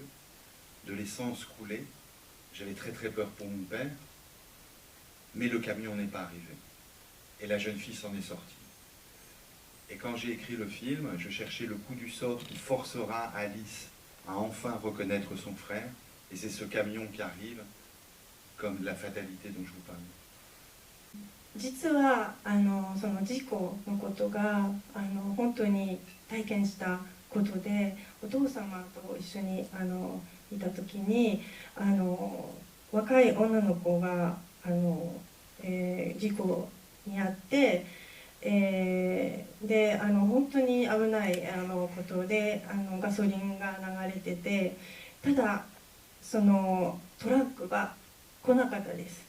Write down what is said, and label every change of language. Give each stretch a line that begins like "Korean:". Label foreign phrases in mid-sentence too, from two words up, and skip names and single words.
French: De l'essence coulait, j'avais très peur pour mon père, mais le camion n'est pas arrivé. Et la jeune fille s'en est sortie. Et quand j'ai écrit le film, je cherchais le coup du sort qui forcera Alice à enfin reconnaître son frère. Et c'est ce camion qui arrive comme la fatalité dont je vous parle.
Japanese: 実はその事故のことが本当に体験したことで、お父様と一緒にいた時に若い女の子が事故に遭って、で本当に危ないことでガソリンが流れてて、ただそのトラックが来なかったです。